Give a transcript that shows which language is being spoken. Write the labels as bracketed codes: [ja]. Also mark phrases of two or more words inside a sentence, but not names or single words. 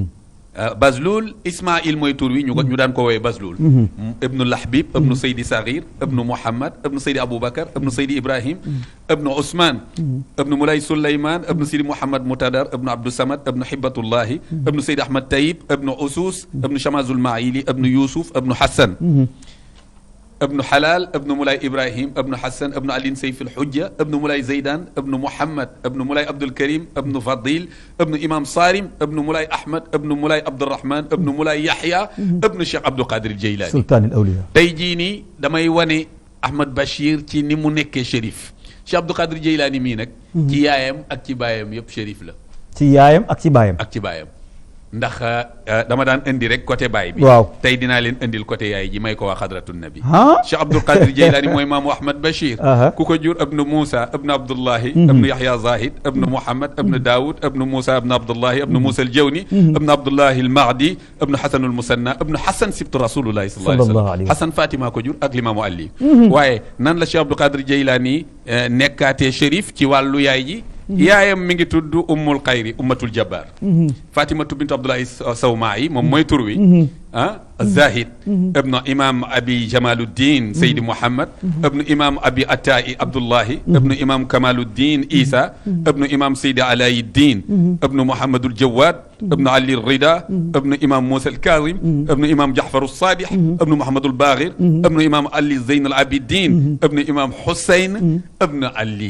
[wo] Bazlul Ismaïl mooy tur wi ñu daan ko woowee Bazlul ibnu Lahbib ibnu Seydi Saghir ibnu Mouhamad ibnu Seydi Aboubacar ibnu Seydi Ibrahim ibnu Ousmane ibnu Moulay Souleymane ibnu Seydi Mouhamad Moutadar ibnu Abdou Samad ibnu Hibbatullahi ibnu Seydi Ahmad Tayyib ibnu Usus ibnu Chamazul Maili ibnu Youssouf ibnu Hassan ibnu Halal ibnu Moulay Ibrahim ibnu Hassan ibnu Alin Seyf al-Hujja ibnu Moulay Zeydan ibnu Mouhamad ibnu Moulay Abdul Karim ibnu Fadil ibnu Imam Sarim ibnu Moulay Ahmad ibnu Moulay Abdurrahman ibnu Moulay Yahya ibnu Cheikh Abdou Qadir Jeylani [ar] sultaan al-awliya [wo] tey jii nii damay wane Ahmad Bachir ci ni mu nekkee shérif Cheikh Abdou Qadir Jeylani mii nag ci yaayam ak ci baayam yëpp shérif la ci yaayam ak ci baayam ndax dama daan indi rek côté baay bi waaw tey dinaa leen indil côté yaay ji may ko waa [ar] xadratu nabi [wo] Cheikh Abdul Qadir Jeylani mooy maamu Ahmad Bachir ku ko jur ibnu Moussa ibnu Abdullahi ibnu Yahya Zahid ibnu Mouhamad ibnu Daoud ibnu Moussa ibnu Abdullahi ibnu Moussa al-Jawni ibnu Abdullahi al-Mahdi ibnu Hasan al-Musanna ibnu Hasan [ar] sibtu Rasulullahi sallallahu alayhi wa sallam [wo] Hasan Fatima ko jur ak limaamu Ali waaye nan la Cheikh Abdul Qadir Jeylani nekkaatee shérif ci wàllu yaay ji yaayam mi ngi tudd ummul [ar] xayri ummatul jabbar [wo] Fatimatu bintu Abdullahi Sawmaayi moom mooy tur wi Zahid ibnu imam abi Jamaluddin Seydi Mouhamad ibnu imam abi Atai Abdullahi ibnu imam Kamaluddin Isa ibnu imam Seydi Alayuddin ibnu Mouhamadul Jawad ibnu Ali Rida ibnu imam Moussa al Kazim ibnu imam Jahfar Sadih ibnu Mouhamadul Baghir ibnu imam Ali Zeyn al Abidin ibnu imam Hussein ibnu Ali